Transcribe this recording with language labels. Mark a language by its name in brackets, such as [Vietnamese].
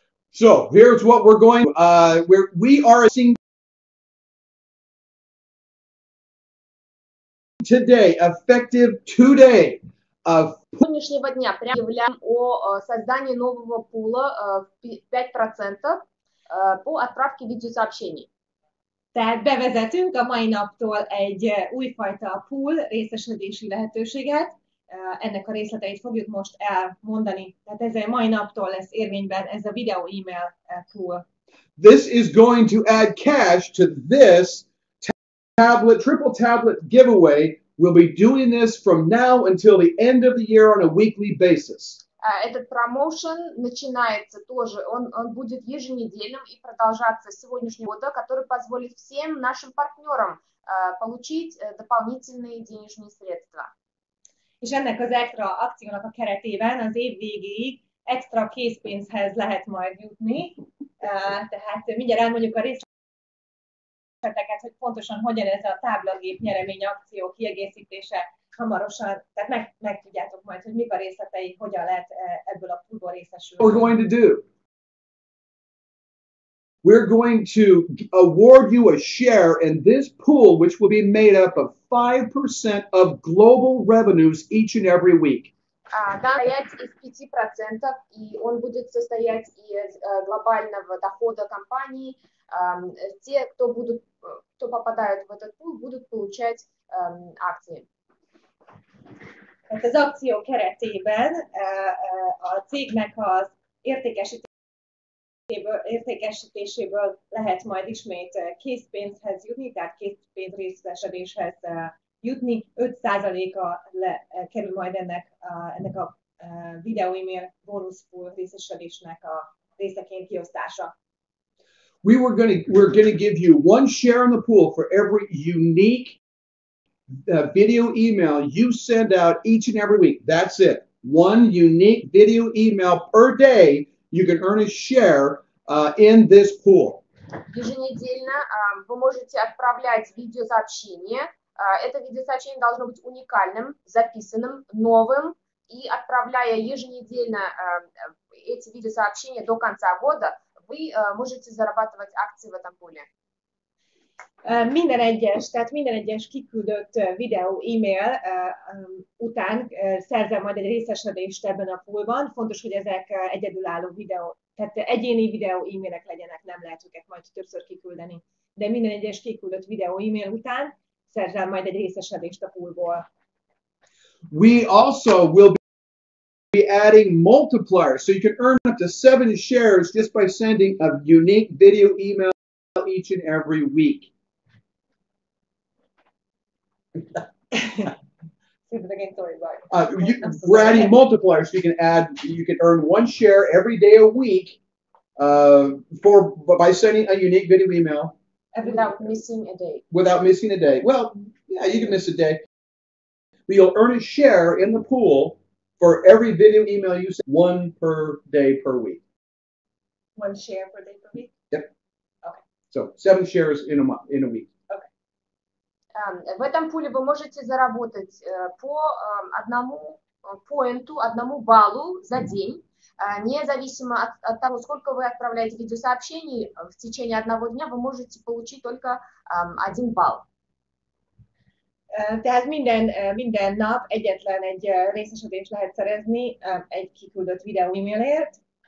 [English] So here's what we're going. We are seeing today, effective today. [Russian] С сегодняшнего дня прямо объявляем о создании нового пула в 5% по отправке видеосообщений. [Hungarian] Tehát bevezetünk a mai naptól egy újfajta pool részesedési lehetőséget. Ennek a részleteit fogjuk most elmondani. Tehát ez a mai naptól lesz érvényben ez a video email pool. [English] This is going to add cash to this triple tablet giveaway. We'll be doing this from now until the end of the year on a weekly basis. [Russian] Этот промоушен начинается тоже, он будет еженедельным и продолжаться с сегодняшнего года, который позволит всем нашим партнерам получить дополнительные денежные sredства. [Hungarian] És ennek az extra akciónak a keretében az év végéig extra készpénzhez lehet majd jutni. Tehát mindjárt elmondjuk a részleteket, hogy pontosan hogyan ez a táblagép nyeremény akció kiegészítése hamarosan, tehát meg tudjátok majd, hogy mik a részletei, hogyan lehet ebből a poolból részesülni. [English] What we're going to do. We're going to award you a share in this pool, which will be made up of 5% of global revenues each and every week. [Russian] Состоять из 5%, и он будет состоять из глобального дохода компании. Те, кто попадают в этот пул, будут получать акции. [Hungarian] Az akció keretében a cégnek az értékesítéséből lehet majd ismét készpénzhez jutni, tehát készpénz részesedéshez jutni. 5%-a kerül majd ennek a video email bónuszpool részesedésnek a részeként kiosztása. [English] We're going to give you 1 share in the pool for every unique video email you send out each and every week. That's it. 1 unique video email per day. You can earn a share in this pool. [Russian] Еженедельно вы можете отправлять видеосообщение. Это видеосообщение должно быть уникальным, записанным, новым. И отправляя еженедельно эти видеосообщения до конца года, вы можете зарабатывать акции в этом пуле. [Hungarian] Minden egyes kiküldött videó, e-mail után szerzel majd egy részesedést ebben a poolban. Fontos, hogy ezek egyedülálló videó, tehát egyéni videó, e-mailek legyenek, nem lehet őket majd többször kiküldeni. De minden egyes kiküldött videó, e-mail után szerzel majd egy részesedést a poolból. [English] We also will be adding multipliers, so you can earn up to 7 shares just by sending a unique video email each and every week. We're adding multipliers, so you can earn 1 share every day a week by sending a unique video email without missing a day. Without missing a day. Well, yeah, you can miss a day. But you'll earn a share in the pool for every video email you send, 1 per day per week. 1 share per day per week? Yep. Okay. So 7 shares in a week. [Russian] В этом пуле вы можете заработать по одному поинту, одному баллу за день, независимо от того, сколько вы отправляете видеосообщений, в течение одного дня вы можете получить только 1 балл. [Hungarian] Tehát minden nap egyetlen egy részesedést lehet szerezni egy kiküldött videó e-mailért.